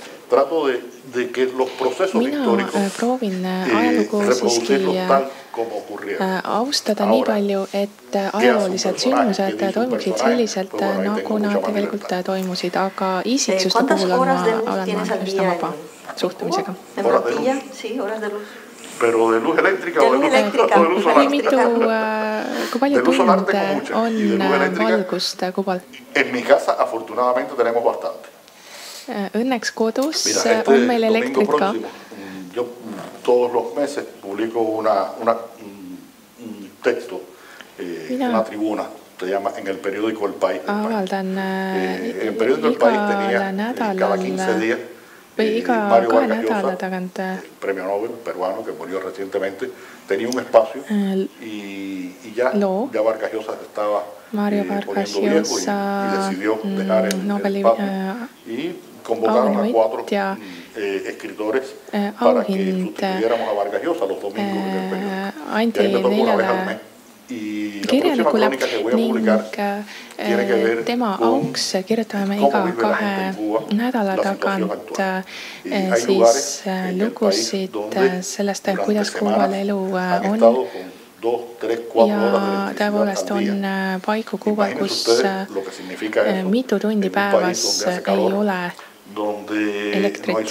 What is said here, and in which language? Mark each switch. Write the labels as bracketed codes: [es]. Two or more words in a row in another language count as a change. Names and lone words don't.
[et] Mina proovin ajalugu siiski austada nii palju, et ajaloolised sündmused toimuksid selliselt, nagu nad tegelikult toimusid, aga isiksuste puhul olen ma üsna vaba suhtumisega. [es] Pero de luz eléctrica o de luz solar. [et] Kui palju tunde on valgust Kuubal? [es] En mi casa afortunadamente tenemos bastante. [et] Õnneks kodus on meil elektrit ka. [es] Yo todos los meses publico un texto, una tribuna, se llama en el periódico El País. [et] Avaldan [es] el periódico El País tenía cada 15 días Mario Vargas Llosa, el premio Nobel peruano que murió recientemente, tenía un espacio y ya Vargas Llosa estaba poniendo viejo y decidió dejar el espacio y convocaron a 4 escritores para que sustituyéramos a Vargas Llosa los domingos en el periódico. Y ahí me tocó una vez al mes. Y la próxima crónica que voy a publicar tiene que ver [et] tema auks kirjutame iga 2 nädala tagant siis lugusid sellest, kuidas Kuubal elu on. Ja tõepoolest on paiku Kuubal, kus mitu tundi päevas ei ole elektrit.